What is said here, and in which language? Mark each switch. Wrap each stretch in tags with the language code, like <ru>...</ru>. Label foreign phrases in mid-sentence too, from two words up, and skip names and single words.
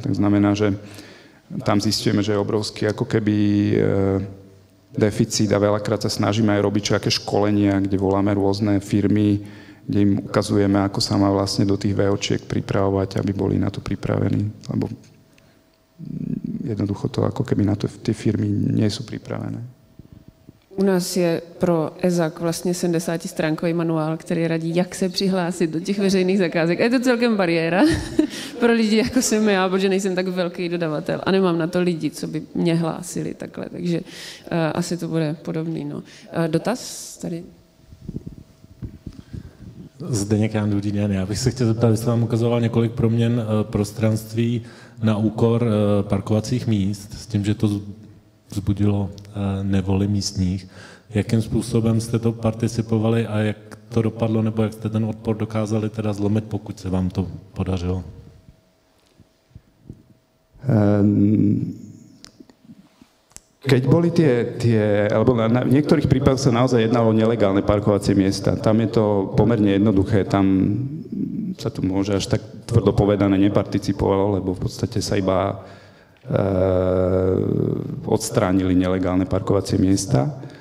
<sk>Tak znamená, že tam zistujeme, že je obrovský ako keby deficit a veľakrát sa snažíme aj robiť nejaké školenia, kde voláme rôzne firmy, kde im ukazujeme, ako sa má vlastne do tých VOčiek pripravovať, aby boli na to pripravení, lebo jednoducho to ako keby na to tie firmy nie sú pripravené.</sk> <cs>U nás je pro EZAK vlastně 70-stránkový manuál, který radí, jak se přihlásit do těch veřejných zakázek. A je to celkem bariéra pro lidi, jako jsem já, protože nejsem tak velký dodavatel a nemám na to lidi, co by mě hlásili takhle. Takže asi to bude podobný. No. Dotaz tady? Zdeněk Ján, dobrý den. Já bych se chtěl zeptat, vy jste vám ukazoval několik proměn prostranství na úkor parkovacích míst, s tím, že to vzbudilo nevoli místních. Jakým způsobem jste to participovali a jak to dopadlo, nebo jak jste ten odpor dokázali teda zlomit, pokud se vám to podařilo?</cs> <sk>Keď boli alebo v niektorých prípadoch sa naozaj jednalo o nelegálne parkovacie miesta. Tam je to pomerne jednoduché, tam sa to môže až tak tvrdo povedané neparticipovalo, lebo v podstate sa iba odstránili nelegálne parkovacie miesta.</sk>